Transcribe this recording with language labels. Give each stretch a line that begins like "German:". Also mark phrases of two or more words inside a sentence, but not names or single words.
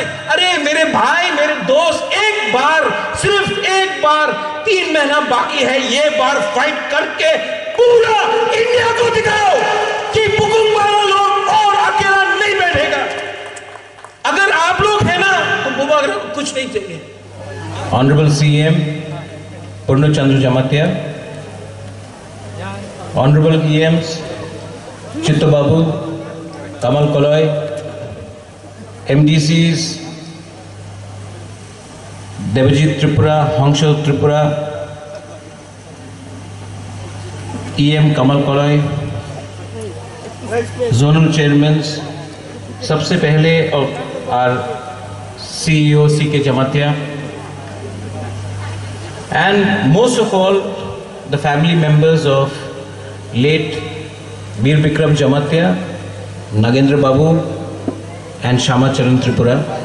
Hindi: अरे मेरे भाई, मेरे दोस्त, एक बार, सिर्फ एक बार, 3 महीना बाकी है, ये बार फाइट करके पूरा इंडिया को दिखाओ कि बुकुंग वाला लोग और अकेला नहीं बैठेगा। अगर आप लोग हैं ना तो बुबागरा को कुछ नहीं चाहिए।
English: Honorable CM Purno Chandra Jamatia, Honorable EMs Chittu Babu, Kamal Koloy, MDCs Devajit Tripura, Hongshel Tripura, EM Kamal Koloy, Zonal Chairmen,
Hindi: सबसे पहले
English: our CEO CK Jamatia, and most of all the family members of late Veer Bikram Jamatia, Nagendra Babu and Shama Charan Tripura।